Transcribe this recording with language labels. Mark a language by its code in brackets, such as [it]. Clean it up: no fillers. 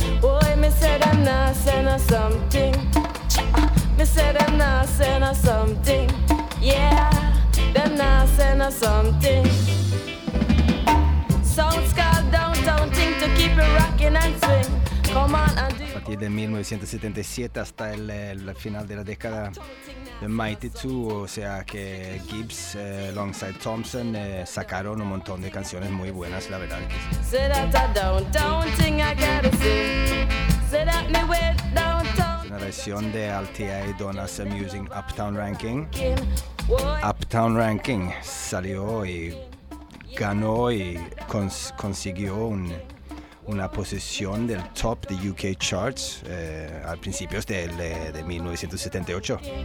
[en] Boy, me say them now send us something. Me say them now send us something. Yeah, them now send us something. Sounds called downtown thing to keep it rocking and swing. Come on and do. [es] A partir de 1977 hasta el final de la década. The Mighty Two, o sea que Gibbs, alongside Thompson, sacaron un montón de canciones muy buenas, la verdad. [en] Say that a downtown thing I gotta sing. Say that me went downtown. [es] Una versión de RTA y Donna Samusing Uptown Ranking. Uptown Ranking salió y ganó y consiguió una posición del top de UK charts a principios de 1978.